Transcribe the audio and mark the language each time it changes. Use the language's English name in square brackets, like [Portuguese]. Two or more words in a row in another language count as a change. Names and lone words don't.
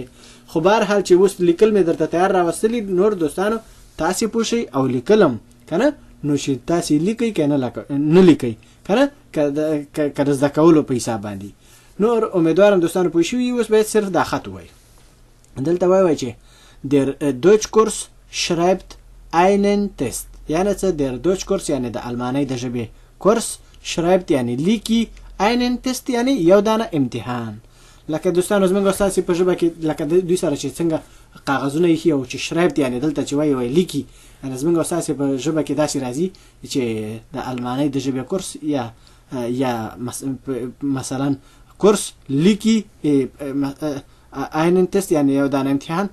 [Pashto] خو بهرحال چې اوس لیکل مې درته تیار راوستلي نور دوستانو تاسو پوه شئ او لیکلم کنه، نو چې تاسو لیکئ که نه لیکئ کنه که د زده کولو په حساب باندې. نور امیدوارم دوستانو پوه شئ. اوس باید صرف دا خط ووایي. دلته وایي چې [German] der Deutschkurs schreibt einen Test. [Pashto] یعنی څه؟ [German] der Deutschkurs [Pashto] یعنی د المانۍ د ژبې کورس، schreibt یعنی لیکي، [German] einen Test [Pashto] یعنی یو دانه امتحان. لکه دوستانو زمونږ استاد په ژبه کې لکه دوی سره چې څنګه کاغذونه ایښي او چې schreibt یعنی دلته چې وایي لیکي، یعنی زمونږ استاد په ژبه کې داسې راځي چې د المانۍ د ژبې کورس یا مثلا کورس لیکي [German] einen Test [Pashto] یعنی یو دانه امتحان.